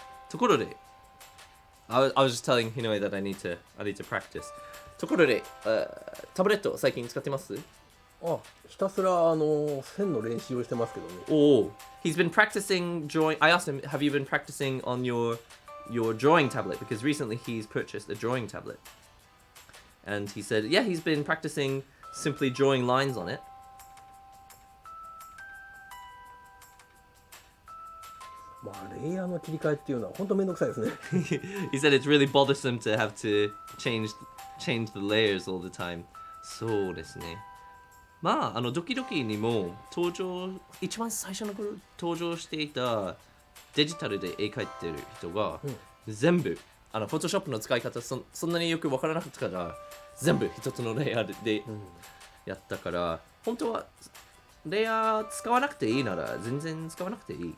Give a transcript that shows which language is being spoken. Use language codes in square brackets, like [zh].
[en] ところで、I was just telling Hinoe that I need to practice. [ja] ところで、タブレット最近使ってます？あ、ひたすら線の練習をしてますけどね。 [en] Oh, he's been practicing drawing. I asked him, have you been practicing on your drawing tablet? Because recently he's purchased a drawing tablet. And he said, yeah, he's been practicing simply drawing lines on it. [ja] まあレイヤーの切り替えっていうのは本当めんどくさいですね。 [en] He said it's really bothersome to have to change the layers all the time. [ja] そうですね。まあ、ドキドキにも一番最初の頃登場していたデジタルで絵描いてる人が、全部、フォトショップの使い方そんなによくわからなかったから、全部一つのレイヤーでやったから、本当はレイヤー使わなくていいなら全然使わなくていい。